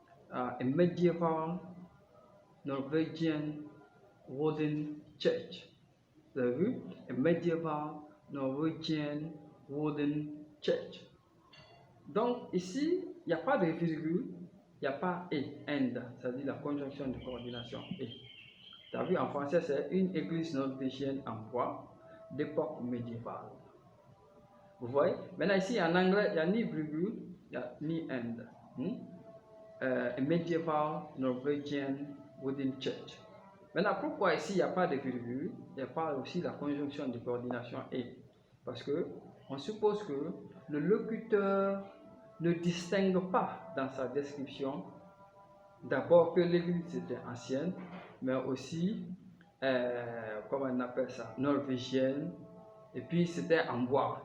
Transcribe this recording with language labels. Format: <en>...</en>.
<en>A medieval Norwegian wooden church.</en> <fr>Vous avez vu?</fr> <en>A medieval Norwegian wooden church.</en> <fr>Donc ici, il n'y a pas de virgule, il n'y a pas et, and, c'est-à-dire la conjonction de coordination et. Tu as vu, en français, c'est une église norvégienne en bois d'époque médiévale. Vous voyez? Maintenant ici, en anglais, il n'y a ni virgule, il n'y a ni and.</fr> <en>A medieval Norwegian wooden church.</en> <fr>Maintenant, pourquoi ici il n'y a pas de virgule, il n'y a pas aussi la conjonction de coordination et? Parce que on suppose que le locuteur ne distingue pas dans sa description d'abord que l'église était ancienne, mais aussi, comment on appelle ça, norvégienne, et puis c'était en bois.</fr>